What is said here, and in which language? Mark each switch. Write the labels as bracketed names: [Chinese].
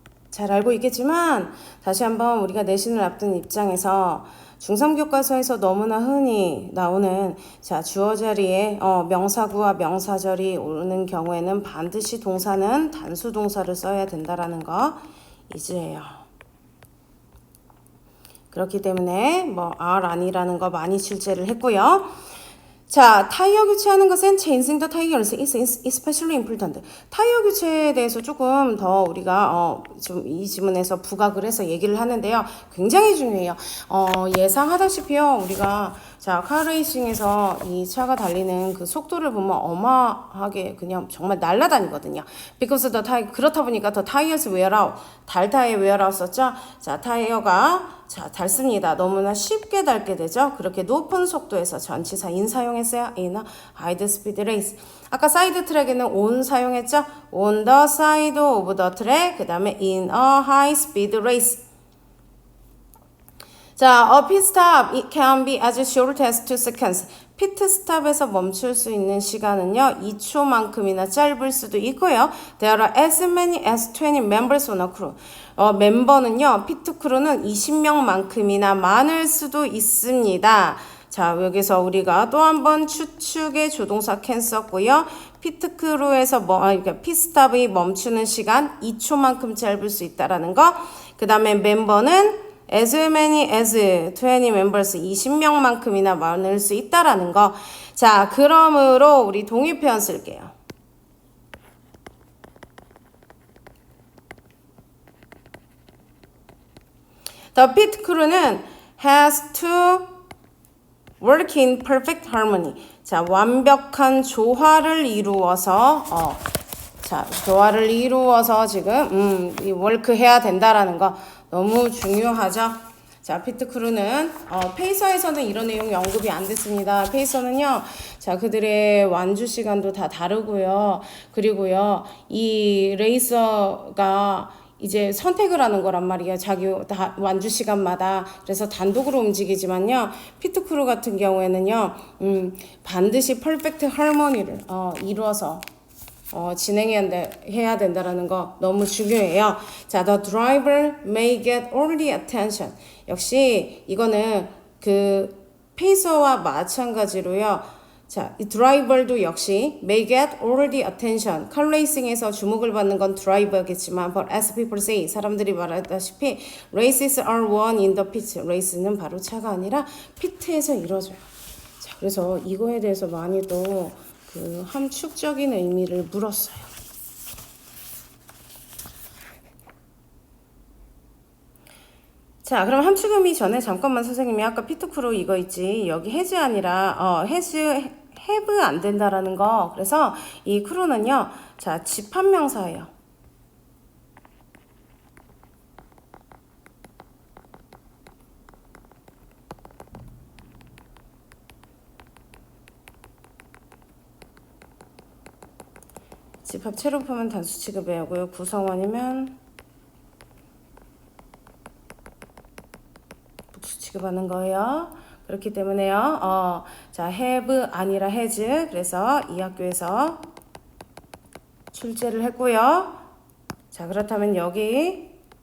[Korean] 잘 알고 있겠지만 다시 한번 우리가 내신을 앞둔 입장에서 중3 교과서에서 너무나 흔히 나오는 자 주어 자리에 명사구와 명사절이 오는 경우에는 반드시 동사는 단수 동사를 써야 된다라는 거 잊으래요. 그렇기 때문에 뭐 are 아니라는 거 많이 출제를 했고요. 자, 타이어 교체하는 것은 [English] changing the tires is especially important. [Korean] 타이어 교체에 대해서 조금 더 우리가 좀 이 지문에서 부각을 해서 얘기를 하는데요. 굉장히 중요해요. 예상하다시피요. 우리가 자, 카레이싱에서 이 차가 달리는 그 속도를 보면 어마하게 그냥 정말 날아다니거든요. Because the tire 그렇다 보니까 the tires wear out 달타에 wear out 썼죠. 자, 타이어가 자, 닳습니다. 너무나 쉽게 닳게 되죠. 그렇게 높은 속도에서 전치사인 사용했어요. [English] in a high speed race. [Korean] 아까 사이드 트랙에는 on 사용했죠. [English] on the side of the track. [Korean] 그 다음에 [English] in a high speed race. 자, a pit stop it can be as short as 2 seconds. [Korean] 피트 스탑에서 멈출 수 있는 시간은요 2초만큼이나 짧을 수도 있고요. [English] There are as many as 20 members on a crew. [Korean] 멤버는요 피트 크루는 20명만큼이나 많을 수도 있습니다. 자, 여기서 우리가 또 한 번 추측의 조동사 can 썼고요. 피트 크루에서 그러니까 핏스탑이 멈추는 시간 2초만큼 짧을 수 있다라는 거. 그 다음에 멤버는 [English] as many as 20 members [Korean] 20명만큼이나 많을 수 있다라는 거. 자, 그러므로 우리 동의 표현 쓸게요. [English] The pit crew는 has to work in perfect harmony. [Korean] 자, 완벽한 조화를 이루어서 조화를 이루어서 지금 이 워크 해야 된다라는 거 너무 중요하죠. 자, 피트 크루는 페이서에서는 이런 내용이 언급이 안 됐습니다. 페이서는요, 자, 그들의 완주 시간도 다 다르고요. 그리고요, 이 레이서가 이제 선택을 하는 거란 말이에요. 자기 완주 시간마다. 그래서 단독으로 움직이지만요. 피트 크루 같은 경우에는요, 반드시 퍼펙트 할머니를 이루어서 진행해야 된다라는 거 너무 중요해요. [English] 자, the driver may get all the attention. [Korean] 역시 이거는 그 페이서와 마찬가지로요. 자, 이 드라이버도 역시 [English] may get all the attention. [Korean] 칼레이싱에서 주목을 받는 건 드라이버겠지만, [English] but as people say, [Korean] 사람들이 말하다시피 [English] races are won in the pit. [Korean] 레이스는 바로 차가 아니라 피트에서 이루어져요. 자, 그래서 이거에 대해서 많이 또 그 함축적인 의미를 물었어요. 자, 그럼 함축 의미 전에 잠깐만 선생님이 아까 피트크루 이거 있지. 여기 해즈 아니라 have 안 된다라는 거. 그래서 이 크루는요. 자, 집합명사예요. 집합 체로품은 단수 취급해야 하고요. 구성원이면 복수 취급하는 거예요. 그렇기 때문에요. 자, have 아니라 has. 그래서 이 학교에서 출제를 했고요. 자, 그렇다면 여기